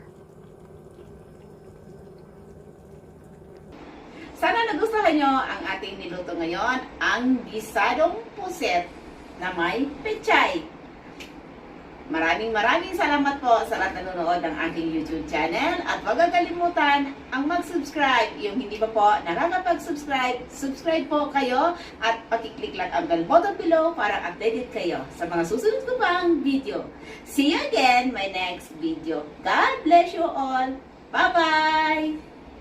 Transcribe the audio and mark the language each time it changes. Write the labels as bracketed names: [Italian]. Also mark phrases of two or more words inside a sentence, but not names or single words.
[Filipino] Sana nagustuhan nyo ang ating niluto ngayon, ang gisadong puset na may pechay. Maraming salamat po sa lahat nanonood ng aking YouTube channel. At huwag kalimutan ang mag-subscribe. Yung hindi pa po nakakapag-subscribe, subscribe po kayo at pakiclick lang ang [English] bell button below [Filipino] para updated kayo sa mga susunod ko pang video. [English] See you again my next video. God bless you all. Bye-bye!